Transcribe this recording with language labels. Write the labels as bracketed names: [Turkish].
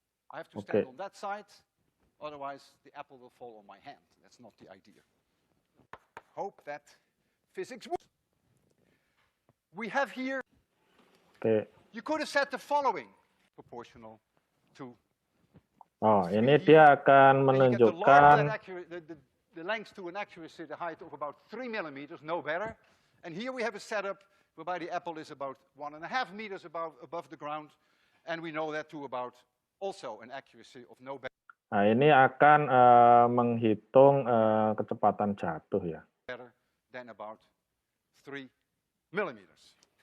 [English] I have to stand on that side, otherwise the apple will fall on my hand. That's not the idea. Hope that physics works. We have here, you could have said the following, proportional to. [Indonesian] Oh, ini dia akan menunjukkan [English] the length to an accuracy, the height of about 3 millimeters, no better. And here we have a setup whereby the apple is about 1.5 meters above the ground, and we know that to about also an accuracy of no better. [Indonesian] Nah, ini akan menghitung kecepatan jatuh ya. [English] Better than about 3 millimeters.